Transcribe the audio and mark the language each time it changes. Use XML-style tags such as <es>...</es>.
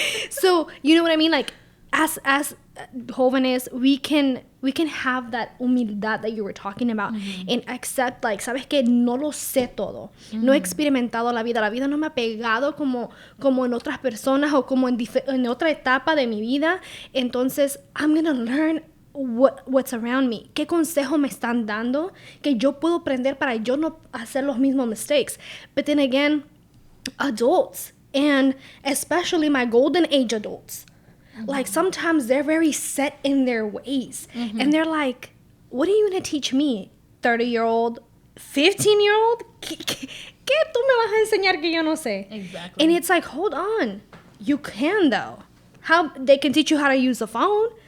<en>So, you know what I mean? As jóvenes, we can have that humildad that you were talking about and accept,</en> <es>sabes que no lo sé todo. No he experimentado la vida no me ha pegado como en otras personas o como en otra etapa de mi vida.</es> <en>Entonces, I'm gonna learn what's around me.</en> <es>¿Qué consejo me están dando que yo puedo aprender para yo no hacer los mismos mistakes?</es> <en>But then again, adults, and especially my golden age adults, sometimes they're very set in their ways. And they're like, what are you going to teach me? 30-year-old, 15-year-old?</en> <es>¿Qué tú me vas a enseñar que yo no sé?</es> <en>Exactly. And it's hold on. You can, though. How they can teach you how to use a phone.</en>